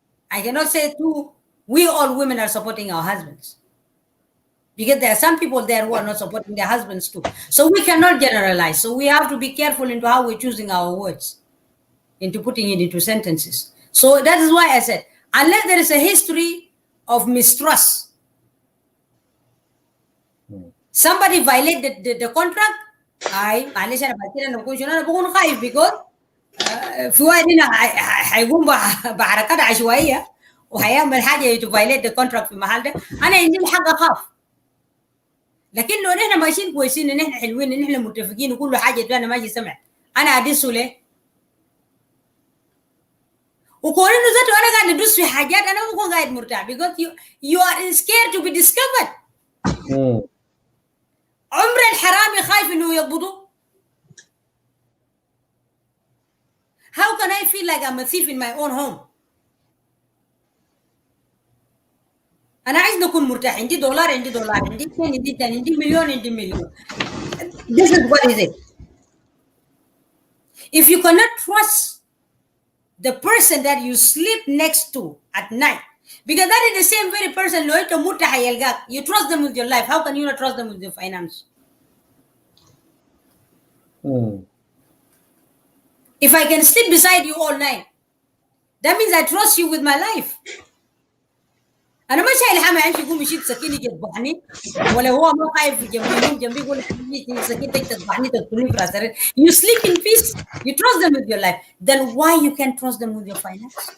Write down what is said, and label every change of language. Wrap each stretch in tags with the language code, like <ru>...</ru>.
<en>I cannot say we all women are supporting our husbands. Because there are some people there who are not supporting their husbands too. So we cannot generalize. So we have to be careful into how we're choosing our words, into putting it into sentences. So that is why I said, unless there is a history of mistrust, somebody violated the contract,</en> <ar>معلش انا بعد انا بكون شنو، انا بكون خايف because في واحد هنا هيقوم بحركات عشوائيه وهيعمل حاجه</ar> <en>to violate the contract</en> <ar>في المحل ده، انا عندي الحق اخاف. لكن لو نحن ماشيين كويسين ان احنا حلوين ان احنا متفقين وكل حاجه انا ماشي سمع، انا ادسه ليه؟ وكون انه ذاته انا قاعد ادوس في حاجات انا بكون قاعد مرتاح</ar> <en>because you are scared to be discovered.</en> <ar>عمر الحرامي خايف انه يقبضوه.</ar> <en>How can I feel like I'm a thief in my own home?</en> <ar>أنا عايز نكون مرتاح. عندي دولار، عندي دولار، عندي 2، عندي 10، عندي مليون، عندي مليون.</ar> <en>This is what is it. If you cannot trust the person that you sleep next to at night, because that is the same very person</en> <ar>لو أنت مرتاح يلقاك,</ar> <en>you trust them with your life. How can you not trust them with your finance? If I can sleep beside you all night, that means I trust you with my life.</en> <ar>انا ما شايل حما عندي يقوم يشيل سكين يجي يذبحني، ولا هو ما خايف جنبي ينوم جنبي يقول لي سكين تذبحني تقتلني في راس.</ar> <en>You sleep in peace, you trust them with your life. Then why you can't trust them with your finance?</en>